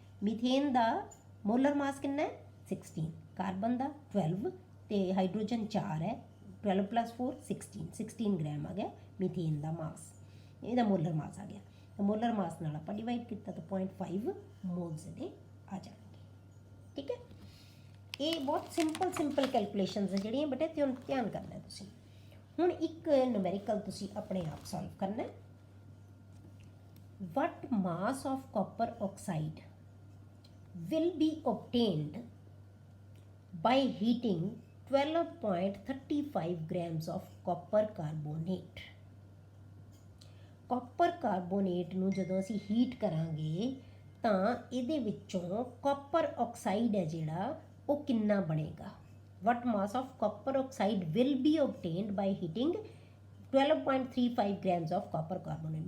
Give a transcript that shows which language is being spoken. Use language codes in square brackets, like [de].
[pa] Methane ਦਾ molar ਮਾਸ ਕਿੰਨਾ ਹੈ 16, carbon ਦਾ 12 ਤੇ ਹਾਈਡਰੋਜਨ 4 ਹੈ, 12 + 4 16 ਗ੍ਰਾਮ ਆ ਗਿਆ ਮਿਥੇਨ ਦਾ ਮਾਸ, ਇਹਦਾ ਮੋਲਰ ਮਾਸ ਆ ਗਿਆ। ਤਾਂ ਮੋਲਰ ਮਾਸ ਨਾਲ ਆਪਾਂ ਡਿਵਾਈਡ ਕੀਤਾ ਤਾਂ 0.5 ਮੋਲਸ ਦੇ ਆ ਜਾਣਗੇ, ਠੀਕ ਹੈ। ਇਹ ਬਹੁਤ ਸਿੰਪਲ ਕੈਲਕੂਲੇਸ਼ਨਸ ਹੈ ਜਿਹੜੀਆਂ ਬੇਟੇ ਧਿਆਨ ਕਰਨਾ ਤੁਸੀਂ। ਹੁਣ ਇੱਕ ਨੂਮੈਰੀਕਲ ਤੁਸੀਂ ਆਪਣੇ ਆਪ ਸੋਲਵ ਕਰਨਾ। [en] What mass of copper oxide will be obtained by heating 12.35 grams of copper carbonate। [pa] Copper carbonate ਨੂੰ ਜਦੋਂ ਅਸੀਂ ਹੀਟ ਕਰਾਂਗੇ ਤਾਂ ਇਹਦੇ ਵਿੱਚੋਂ ਕਾਪਰ ਆਕਸਾਈਡ ਹੈ ਜਿਹੜਾ ਉਹ ਕਿੰਨਾ ਬਣੇਗਾ। [en] What mass of copper oxide will be obtained by heating 12.35 grams of copper carbonate।